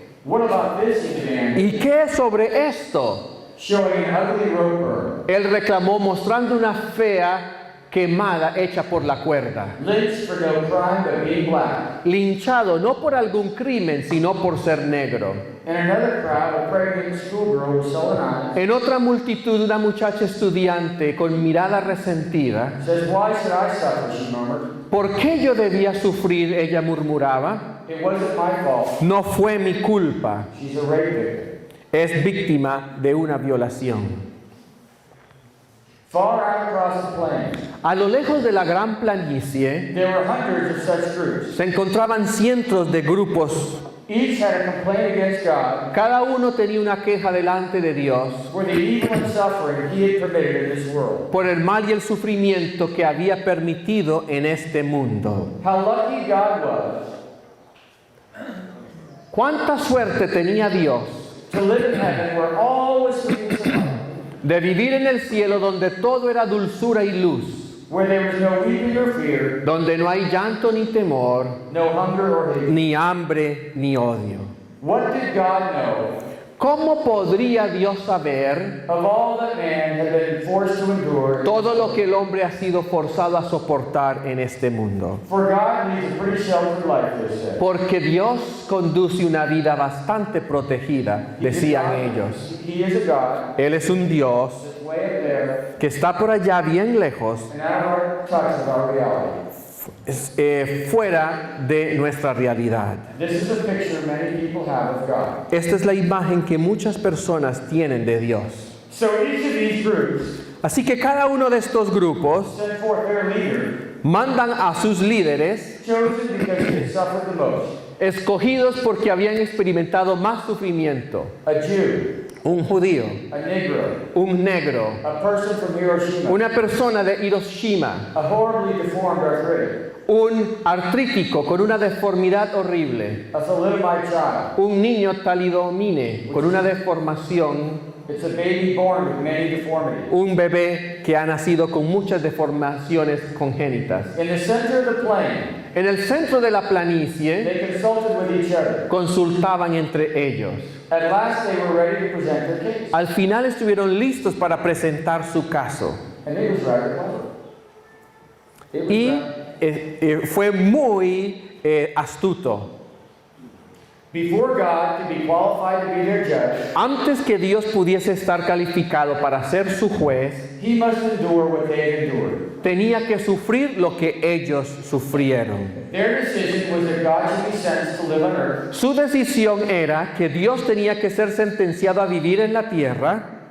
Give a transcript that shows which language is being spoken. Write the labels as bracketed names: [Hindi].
[English] What about this, he demanded, [Spanish] ¿Y qué sobre esto? [English] showing an ugly rope burn. [Spanish] Él reclamó mostrando una fea quemada hecha por la cuerda. [English] Lynched for no crime but being black. [Spanish] Linchado no por algún crimen, sino por ser negro. [English] In another crowd, a pregnant schoolgirl with sullen eyes [Spanish] En otra multitud, una muchacha estudiante con mirada resentida. [English] says, "Why should I suffer?" she murmured. [Spanish] ¿Por qué yo debía sufrir? Ella murmuraba. [English] It wasn't my fault. [Spanish] No fue mi culpa. [English] She's a rape victim. [Spanish] Es víctima de una violación. [English] Far out across the plains, [Spanish] A lo lejos de la gran planicie [English] there were hundreds of such groups. [Spanish] se encontraban cientos de grupos [English] Each had a complaint against God [Spanish] Cada uno tenía una queja delante de Dios [English] for the evil and suffering he had permitted in this world. [Spanish] por el mal y el sufrimiento que había permitido en este mundo. [English] How lucky God was [Spanish] ¿Cuánta suerte tenía Dios [English] to live in heaven where all was sweetness and light, [Spanish] de vivir en el cielo donde todo era dulzura y luz, [English] where there was no weeping or fear, [Spanish] donde no hay llanto ni temor, [English] no hunger or hate? [Spanish] ni hambre ni odio? [English] What did God know [Spanish] ¿Cómo podría Dios saber [English] of all that man had been forced to endure? [Spanish] todo lo que el hombre ha sido forzado a soportar en este mundo? [English] For God leads a pretty sheltered life, they said. [Spanish] Porque Dios conduce una vida bastante protegida, decían ellos. [English] He is a God [Spanish] Él es un Dios [English] that's way up there [Spanish] que está por allá bien lejos, [English] and out of our touch of our reality. [Spanish] fuera de nuestra realidad. [English] This is a picture many people have of God. [Spanish] Esta es la imagen que muchas personas tienen de Dios. [English] So each of these groups [Spanish] Así que cada uno de estos grupos [English] sent forth their leader, [Spanish] mandan a sus líderes, [English] chosen because he had suffered the most. [Spanish] escogidos porque habían experimentado más sufrimiento. [English] A Jew, [Spanish] Un judío, [English] a Negro, [Spanish] un negro, [English] a person from Hiroshima, [Spanish] una persona de Hiroshima, [English] a horribly deformed arthritic, [Spanish] un artrítico con una deformidad horrible, [English] a thalidomide child. [Spanish] un niño talidomide con una deformación, [English] It's a baby born with many deformities. [Spanish] un bebé que ha nacido con muchas deformaciones congénitas. [English] In the center of the plain, [Spanish] En el centro de la planicie [English] they consulted with each other. [Spanish] consultaban entre ellos. [English] At last, they were ready to present their case, [Spanish] Al final estuvieron listos para presentar su caso. [English] and it was rather clever. It was [Spanish] Y [English] rather- [Spanish] fue muy astuto. [English] Before God could be qualified to be their judge, [Spanish] Antes que Dios pudiese estar calificado para ser su juez, [English] he must endure what they had endured. [Spanish] tenía que sufrir lo que ellos sufrieron. [English] Their decision was that God should be sentenced to live on earth [Spanish] Su decisión era que Dios tenía que ser sentenciado a vivir en la tierra